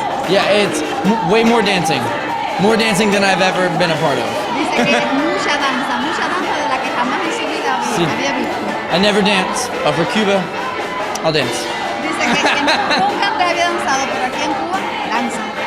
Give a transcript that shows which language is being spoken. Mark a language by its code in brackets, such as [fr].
[en] Yeah, it's way more dancing than I've ever been a part of. [es] Dice que es mucha danza de la que jamás en su vida Sí. había visto. [en] I never dance, but for Cuba, I'll dance. [es] Dice que nunca antes había danzado, pero aquí en Cuba danza.